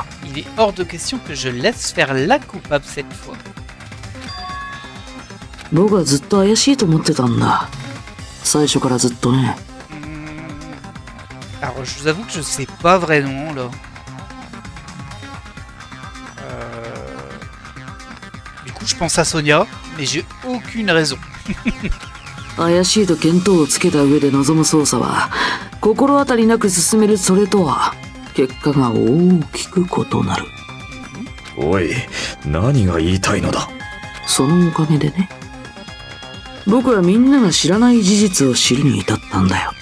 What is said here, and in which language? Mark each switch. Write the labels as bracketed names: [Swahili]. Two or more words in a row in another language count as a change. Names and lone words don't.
[French] Il est hors de question que je laisse faire la coupable cette fois. [Japanese] 僕はずっと怪しいと思ってたんだ。最初からずっとね。 [French] Alors je vous avoue que je sais pas vraiment là. Du coup je pense à Sonia, mais j'ai aucune raison. [Japanese] 怪しいと見当をつけた上で臨む捜査は、心当たりなく進めるそれとは、結果が大きく異なる。おい、何が言いたいのだ。そのおかげでね。僕はみんなが知らない事実を知るに至ったんだよ。